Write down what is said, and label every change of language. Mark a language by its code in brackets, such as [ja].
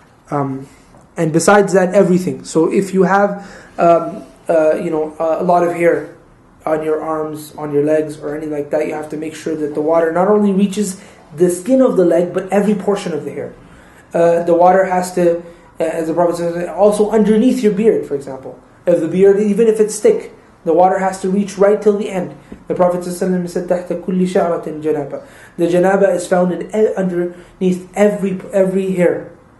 [en] And besides that, everything. So if you have, a lot of hair on your arms, on your legs, or anything like that, you have to make sure that the water not only reaches the skin of the leg, but every portion of the hair. The water has to, as the Prophet says, also underneath your beard, for example. If the beard, even if it's thick, the water has to reach right till the end. The Prophet said, [ar] تَحْتَ كُلِّ شَعْرَةٍ جَنَابَةٍ. [en] The janaba is found underneath every hair.